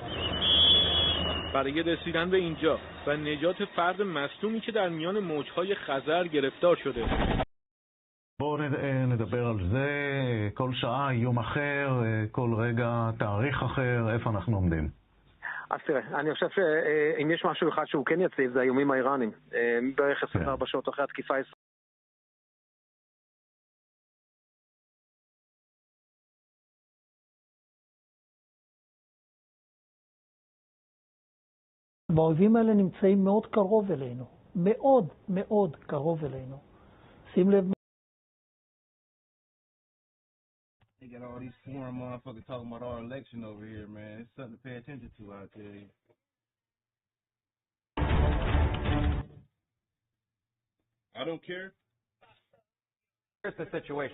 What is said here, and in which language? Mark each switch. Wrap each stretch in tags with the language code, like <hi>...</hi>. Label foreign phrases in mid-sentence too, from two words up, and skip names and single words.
<fa>برای رسیدن به اینجا و نجات فرد مصدومی که در میان موجهای خزر گرفتار شده.</fa> <he>בואו נדבר על זה, כל שעה יום אחר, כל רגע תאריך אחר, איפה אנחנו עומדים? אז תראה, אני חושב שאם יש משהו אחד שהוא כן יציב זה האיומים האיראנים. בערך 24 שעות אחרי התקיפה הישראלית. האויבים האלה נמצאים מאוד קרוב אלינו, מאוד מאוד קרוב אלינו. שים לב.</he> <en>They got all these foreign motherfuckers talking about our election over here, man. It's something to pay attention to, I tell you. I don't care. Here's the situation.</en>